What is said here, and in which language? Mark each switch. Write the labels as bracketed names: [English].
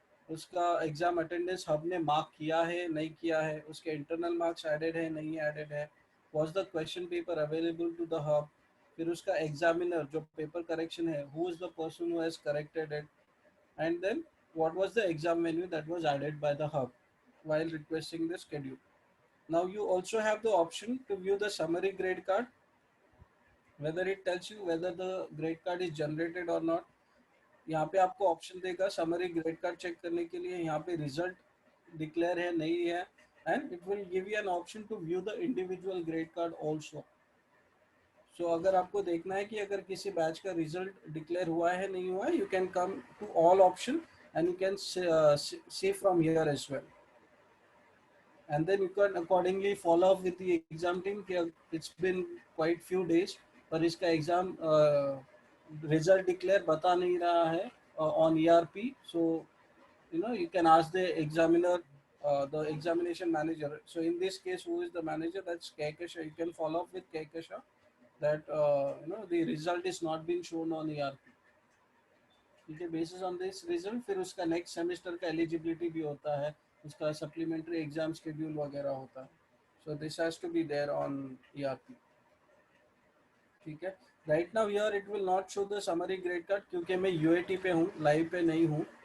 [Hindi] उसका exam attendance hub ने mark किया है नहीं किया है, उसके इंटरनल मार्क्स एडेड है नहीं एडेड है, [English] was the question paper available to the hub, फिर उसका examiner जो पेपर करेक्शन है, who is the person who has corrected it, and then what was the exam menu that was added by the hub while requesting the schedule. Now you also have the option to view the summary grade card, whether it tells you whether the grade card is generated or not. [Hindi] यहाँ पे आपको option देगा summary grade card check करने के लिए, यहाँ पे result declare है नहीं है, [English] And it will give you an option to view the individual grade card also. [Hindi] सो अगर आपको देखना है कि अगर किसी बैच का रिजल्ट डिक्लेयर हुआ है नहीं हुआ है, [English] you can come to all option and you can see from here as well, and then you can accordingly follow up with the exam team कि it's been quite few days [Hindi] पर इसका exam result declare बता नहीं रहा है [English] on ERP. So you can ask the examiner, the examination manager. So in this case, who is the manager? That's Kaikasha. You can follow up with Kaikasha that the result is not been shown on ERP. [Hindi] ठीक है, basis on this result फिर उसका next semester का eligibility भी होता है, उसका supplementary exam schedule वगैरह होता है. [English] So this has to be there on ERP. ठीक है. Right now here it will not show the summary grade card [Hindi] क्योंकि मैं यूएटी पे हूँ, लाइव पे नहीं हूँ.